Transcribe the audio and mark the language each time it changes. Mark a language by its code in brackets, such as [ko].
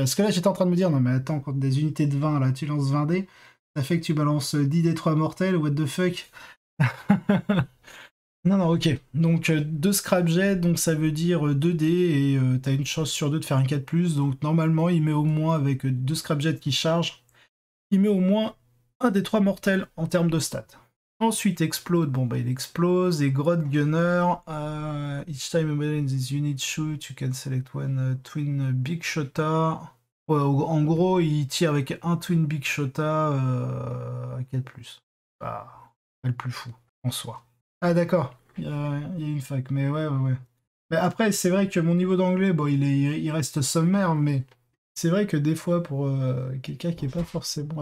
[fr] Parce que là, j'étais en train de me dire, non mais attends, quand des unités de 20, là, tu lances 20 dés, ça fait que tu balances 10 d 3 mortels, [en] what the fuck? [fr] Non, non, ok. Donc 2 scrapjets, donc ça veut dire 2 dés, et t'as une chance sur 2 de faire un 4+, donc normalement, il met au moins, avec 2 scrapjets qui chargent, il met au moins un des 3 mortels en termes de stats. [en] Ensuite, explode, [fr] bon bah il explose, et [en] Grot Gunner, each time a member in this unit shoot, you can select one twin big shotter. [fr] Ouais, en gros, il tire avec un twin big shotter à 4+. Bah, pas le plus fou, en soi. Ah d'accord, il y a une fac, mais ouais. Mais après, c'est vrai que mon niveau d'anglais, bon, il reste sommaire, mais c'est vrai que des fois, pour quelqu'un qui est pas forcément...